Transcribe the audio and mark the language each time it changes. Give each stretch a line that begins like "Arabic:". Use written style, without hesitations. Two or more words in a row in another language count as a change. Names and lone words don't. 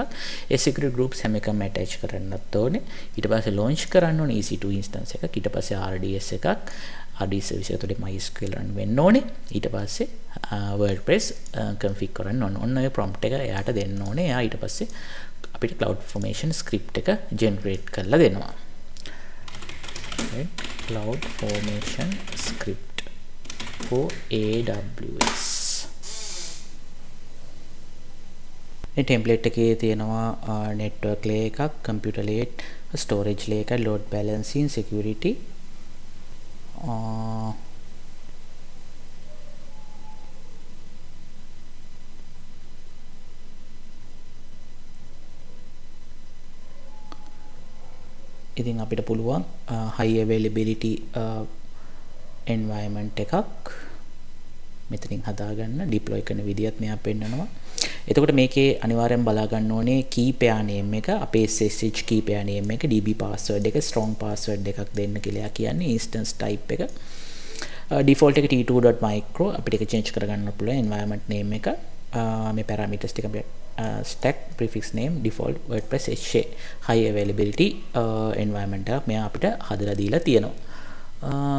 Sinhala: ඒ
English: security groups
Sinhala: හැම එකම attach කරන්නත් ඕනේ. ඊට පස්සේ launch කරන්න ඕනේ
English: EC2 instance
Sinhala: එකක්. ඊට පස්සේ RDS එකක්.
English: RDS service
Sinhala: එක තුළ MySQL run වෙන්න ඕනේ. ඊට පස්සේ WordPress config කරන්න ඕනේ. ඔන්න ඔය prompt එක එයාට දෙන්න ඕනේ. එයා ඊට පස්සේ අපිට
English: cloud formation script
Sinhala: එක generate කරලා දෙනවා.
English: right? Cloud formation script for AWS.
Sinhala: මේ template එකේ තියෙනවා
English: network layer
Sinhala: එකක්,
English: computer layer, storage layer
Sinhala: එකක්,
English: load balancing, security
Sinhala: ඉතින් අපිට පුළුවන්
English: high availability environment
Sinhala: එකක් මෙතනින් හදාගන්න deploy කරන විදියත් මෙයා පෙන්නනවා. එතකොට මේකේ අනිවාර්යෙන් බලා ගන්න ඕනේ
English: key pair name
Sinhala: එක, අපේ
English: SSH key pair name
Sinhala: එක,
English: DB password
Sinhala: එක,
English: strong password
Sinhala: එකක් දෙන්න කියලා කියන්නේ.
English: instance type
Sinhala: එක default එක t2.micro අපිට ඒක change කරගන්න පුළුවන්.
English: environment name
Sinhala: එක මේ parameters ටික අපිට
English: stack prefix name default WordPress HA high availability environment
Sinhala: එකක් මෙයා අපිට හදලා දීලා තියෙනවා.